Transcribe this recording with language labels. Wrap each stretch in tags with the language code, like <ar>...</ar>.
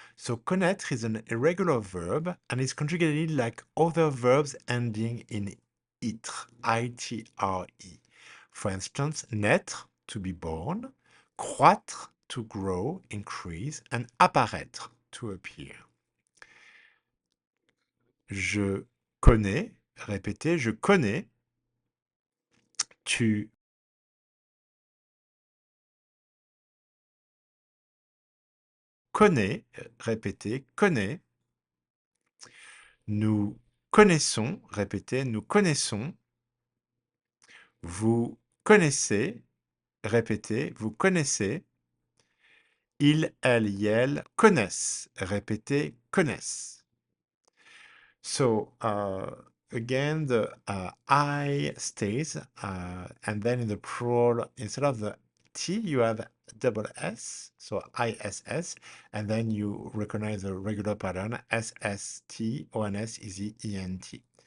<en>So connaître is an irregular verb and is conjugated like other verbs ending in itre, I-T-R-E. For instance, naître, to be born, croître, to grow, increase, and apparaître, to appear.</en> <fr>Je connais, répétez, je connais, tu connais, répétez, connais, nous connaissons, répétez, nous connaissons, vous connaissez, répétez, vous connaissez, il, elle, elles connaissent, répétez, connaissent.</fr> <en>So again, the I stays, and then in the plural, instead of the T, you have double S, so ISS, and then you recognize the regular pattern, SST, ONS, ENT.</en>